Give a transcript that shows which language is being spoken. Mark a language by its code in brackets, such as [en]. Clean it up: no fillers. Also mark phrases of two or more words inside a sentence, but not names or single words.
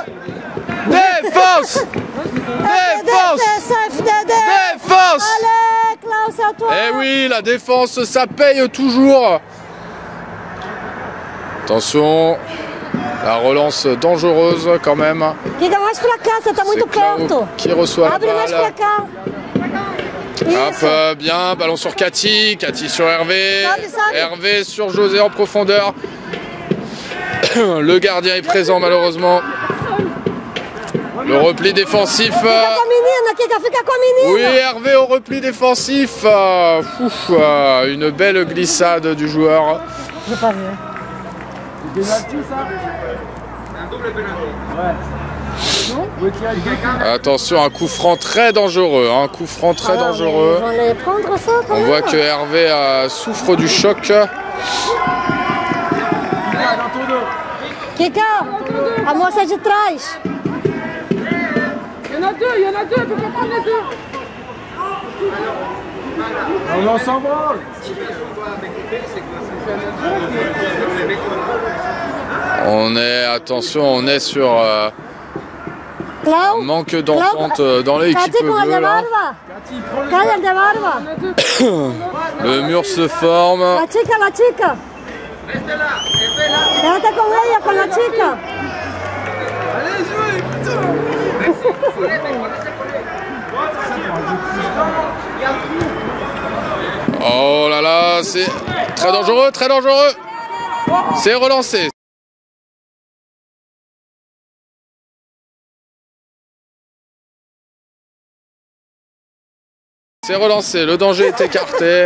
[fr] Défense! Défense! Défense! Allez, Klaus, à toi! Eh oui, la défense, ça paye toujours. Attention, la relance dangereuse quand même. [pt] Kika, mais pra cá, você tá muito perto. [fr] Qui reçoit la [pt] Abre mais pra [fr] balle. [pt] cá. [fr] Hop, bien, ballon sur Cathy, Cathy sur Hervé, [pt] Sabe. [fr] Hervé sur José en profondeur. Le gardien est présent malheureusement. Le repli défensif. [pt] Fica com a menina, Kika, fica com a menina. [fr] Oui, Hervé au repli défensif. Une belle glissade du joueur. J'ai pas vu. Attention, un coup franc très dangereux. Un coup franc très dangereux. Ils vont les prendre ça quand On même. voit que Hervé souffre du choc. [pt] Kika, a moça de trás. [fr] Il y en a deux, elle peut pas prendre les deux. On s'en branle. On est, attention, on est sur un Clau, manque d'entente dans l'équipe [pt] Cathy com a de [fr] bleue. Là. [pt] barba. Cai a de barba. [fr] Le mur se forme. [es] La chica. [pt] Ela tá com ela, com a chica. [fr] Oh là là, c'est très dangereux, très dangereux. C'est relancé. C'est relancé, le danger est écarté.